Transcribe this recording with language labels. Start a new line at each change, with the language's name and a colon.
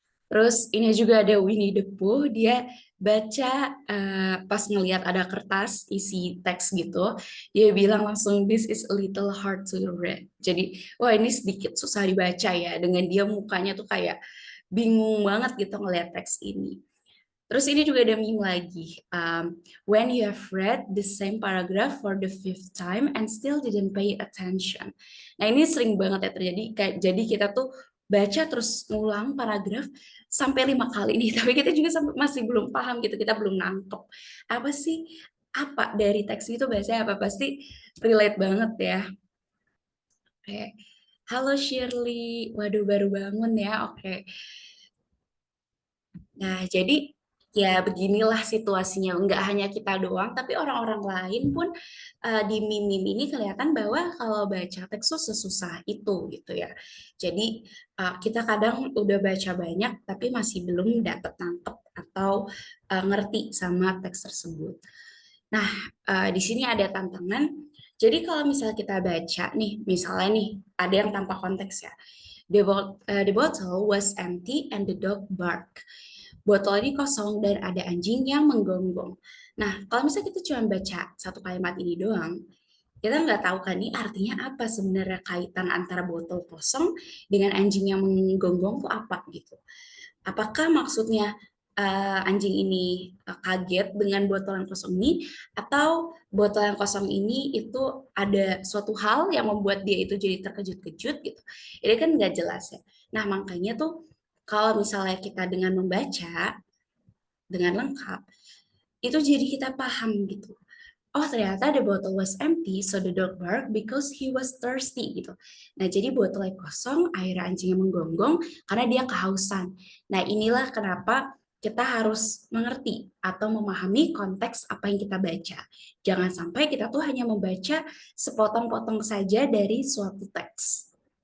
Indonesian: Terus ini juga ada Winnie the Pooh, dia baca pas ngelihat ada kertas isi teks gitu, dia bilang langsung
English: this is a little hard to read.
Indonesian: Jadi, wah ini sedikit susah dibaca ya, dengan dia mukanya tuh kayak bingung banget gitu ngelihat teks ini. Terus ini juga ada meme lagi.
English: When you have read the same paragraph for the fifth time and still didn't pay attention.
Indonesian: Nah ini sering banget ya terjadi. Kayak jadi kita tuh baca terus ngulang paragraf sampai 5 kali nih, tapi kita juga masih belum paham gitu. Kita belum nangkep apa sih, apa dari teks itu bahasanya apa, pasti relate banget ya. Kayak halo Shirley, waduh baru bangun ya. Oke. Nah, jadi Ya, beginilah situasinya. Nggak hanya kita doang, tapi orang-orang lain pun di meme-meme ini kelihatan bahwa kalau baca teks tuh sesusah itu gitu ya. Jadi kita kadang udah baca banyak, tapi masih belum dapat nangkep atau ngerti sama teks tersebut. Nah, di sini ada tantangan. Jadi kalau misalnya kita baca nih, misalnya nih, ada yang tanpa konteks ya.
English: The bottle was empty and the dog barked.
Indonesian: Botol ini kosong dan ada anjing yang menggonggong. Nah, kalau misalnya kita cuma baca satu kalimat ini doang, kita nggak tahu kan ini artinya apa sebenarnya kaitan antara botol kosong dengan anjing yang menggonggong tuh apa gitu. Apakah maksudnya anjing ini kaget dengan botol yang kosong ini atau botol yang kosong ini itu ada suatu hal yang membuat dia itu jadi terkejut-kejut gitu. Ini kan nggak jelas ya. Nah, makanya tuh kalau misalnya kita dengan membaca dengan lengkap, itu jadi kita paham gitu.
English: Oh,
Indonesian: ternyata
English: the bottle was empty, so the dog barked because he was thirsty
Indonesian: gitu. Nah, jadi botolnya kosong, akhirnya anjingnya menggonggong karena dia kehausan. Nah, inilah kenapa kita harus mengerti atau memahami konteks apa yang kita baca. Jangan sampai kita tuh hanya membaca sepotong-potong saja dari suatu teks.